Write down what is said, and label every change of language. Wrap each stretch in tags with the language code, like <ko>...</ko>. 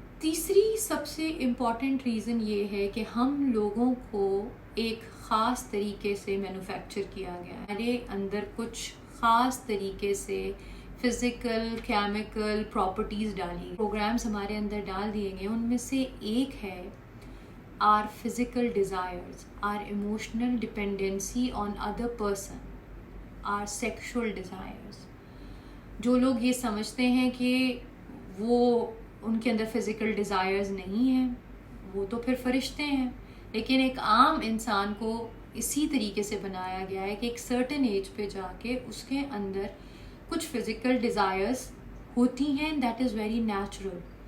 <ur>تیسری سب سے important reason یہ ہے کہ ہم لوگوں کو ایک خاص طریقے سے مینوفیکچر کیا گیا ہے، ہمارے اندر کچھ خاص طریقے سے فزیکل کیمیکل پراپرٹیز ڈالی، پروگرامز ہمارے اندر ڈال دیے گئے. ان میں سے ایک ہے</ur> <en>our physical desires, our emotional dependency on other person, our sexual desires.</en> <ur>جو لوگ یہ سمجھتے ہیں کہ وہ ان کے اندر فزیکل ڈیزائرز نہیں ہیں، وہ تو پھر فرشتے ہیں. لیکن ایک عام انسان کو اسی طریقے سے بنایا گیا ہے کہ ایک سرٹن ایج پہ جا کے اس کے اندر کچھ فزیکل ڈیزائرز ہوتی ہیں،</ur> <en>That is very natural.</en>